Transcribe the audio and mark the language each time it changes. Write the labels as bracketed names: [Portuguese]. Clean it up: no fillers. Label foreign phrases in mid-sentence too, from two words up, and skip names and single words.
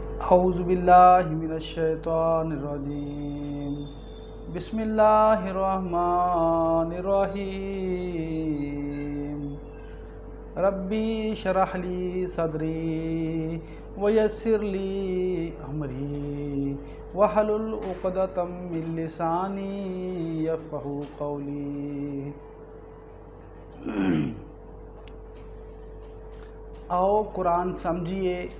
[Arabic] أعوذ بالله من الشيطان الرجيم. بسم الله الرحمن الرحيم. رب اشرح لي صدري ويسر لي أمري واحلل عقدة من لساني يفقهوا قولي. [Hindi] आओ कुरान समझिए।